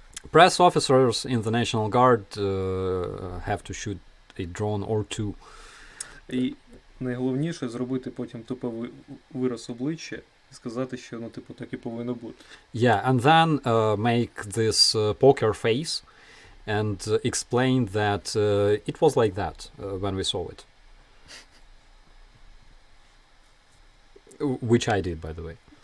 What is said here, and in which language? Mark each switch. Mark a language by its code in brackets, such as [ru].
[en] Press officers in the National Guard have to shoot a drone or two. [uk] І найголовніше зробити потім тупо вираз обличчя і сказати, що, ну, типу, так і повинно бути. [en] Yeah, and then make this poker face and explain that it was like that when we saw it. Which I did, by the way.